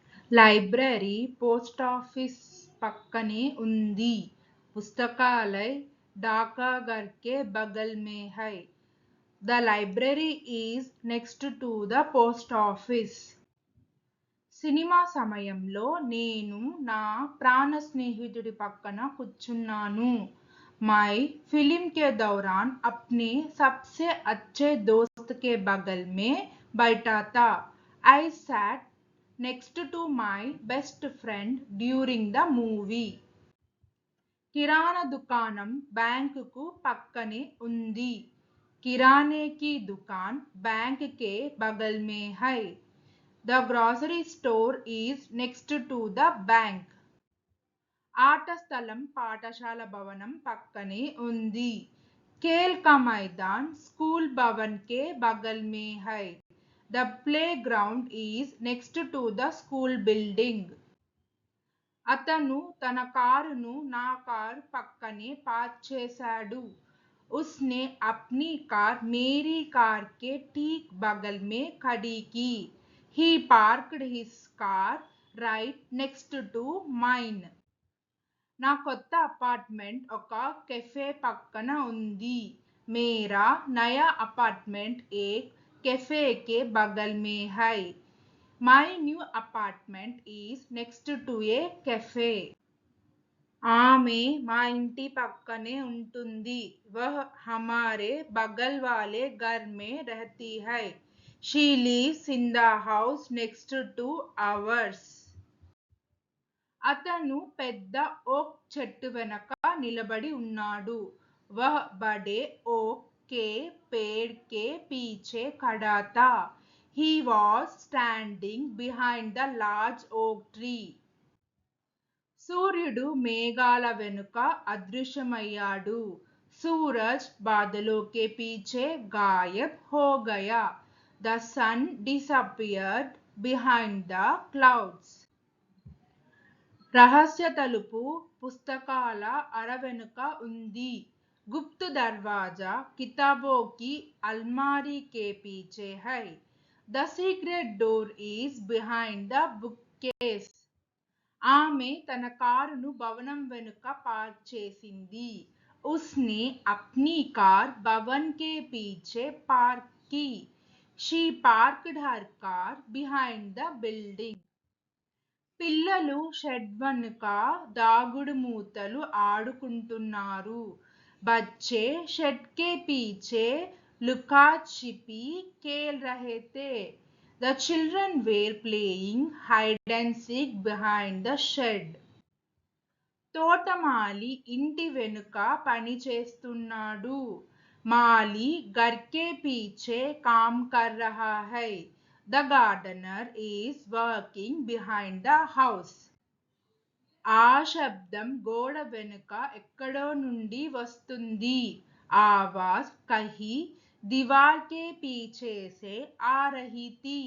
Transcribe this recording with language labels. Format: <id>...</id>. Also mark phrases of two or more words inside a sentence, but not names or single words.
<te>లైబ్రరీ పోస్ట్ ఆఫీస్ పక్కనే ఉంది.</te> <hi>పుస్తకాలय डाकघर के बगल में है.</hi> <en>The library is next to the post office.</en> <te>సినిమా సమయంలో నేను నా ప్రాణ స్నేహితుడి పక్కన కూర్చున్నాను.</te> <hi>मैं फिल्म के दौरान अपने सबसे अच्छे दोस्त के बगल में बैठा था.</hi> <en>I sat next to my best friend during the movie.</en> <te>కిరాణా దుకాణం బ్యాంకుకు పక్కనే ఉంది.</te> <hi>కిరాణే की दुकान बैंक के बगल में है.</hi> <en>The grocery store is next to the bank.</en> <te>ఆట స్థలం పాఠశాల భవనం పక్కనే ఉంది.</te> <hi>खेल का मैदान स्कूल भवन के बगल में है.</hi> <en>The playground is next to the school building.</en> <te>అతను తన కారును నా కారు పక్కనే పార్క్ చేశాడు.</te> <hi>उसने अपनी कार मेरी कार के ठीक बगल में खड़ी की.</hi> <en>He parked his car right next to mine.</en> <te>నా కొత్త అపార్ట్మెంట్ ఒక కెఫే పక్కన ఉంది.</te> <hi>मेरा नया अपार्टमेंट एक कैफे के बगल में है.</hi> <en>My new apartment is next to a cafe.</en> <te>ఆమె మా ఇంటి పక్కనే ఉంటుంది.</te> <hi>वह हमारे बगल वाले घर में रहती है.</hi> <en>She lives in the house next to ours.</en> <te>అతను పెద్ద ఓక్ చెట్టు వెనక నిలబడి ఉన్నాడు.</te> <hi>वह बड़े ओक के पेड़ के पीछे खड़ा था.</hi> <en>He was standing behind the large oak tree.</en> <te>సూర్యుడు మేఘాల వెనుక అదృశ్యమయ్యాడు.</te> <hi>सूरज बादलों के पीछे गायब हो गया.</hi> <en>The sun disappeared behind the clouds.</en> <te>రహస్య తలుపు పుస్తకాల అర వెనుక ఉంది.</te> <hi>गुप्त दरवाजा किताबों की अलमारी के पीछे है.</hi> <en>The secret door is behind the bookcase.</en> <te>ఆమె తన కారును భవనం వెనుక పార్క్ చేసింది.</te> <hi>उसने अपनी कार भवन के पीछे पार्क की.</hi> <en>She parked her car behind the building.</en> <te>పిల్లలు షెడ్ వెనుక దాగుడు మూతలు ఆడుకుంటున్నారు.</te> <hi>बच्चे शेड के पीछे लुका छिपी खेल रहे थे.</hi> <en>The children were playing hide and seek behind the shed.</en> <te>తోటమాలి ఇంటి వెనుక పని చేస్తున్నాడు.</te> <hi>माली घर के पीछे काम कर रहा है.</hi> <en>The gardener is working behind the house.</en> <te>ఆ శబ్దం గోడ వెనుక ఎక్కడో నుండి వస్తుంది.</te> <hi>आवाज कहीं दीवार के पीछे से आ रही थी.</hi>